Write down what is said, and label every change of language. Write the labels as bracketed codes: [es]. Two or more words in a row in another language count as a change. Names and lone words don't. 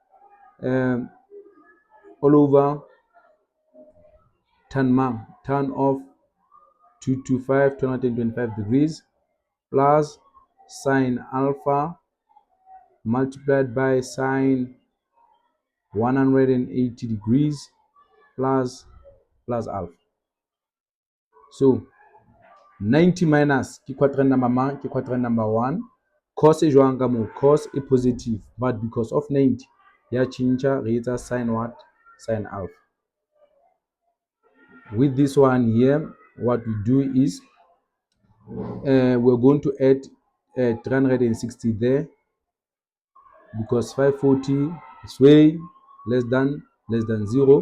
[en] all over tan of 225 degrees plus sine alpha multiplied by sine 180 degrees plus alpha. So 90 minus ke quadrant number 1. [st] Cos e jwang ka mo? Cos e positive, [en] but because of 90 [st] ya chincha re etsa [en] sine what? Sine alpha. With this one here, what we do is we're going to add 360 there, because 540 is way less than 0.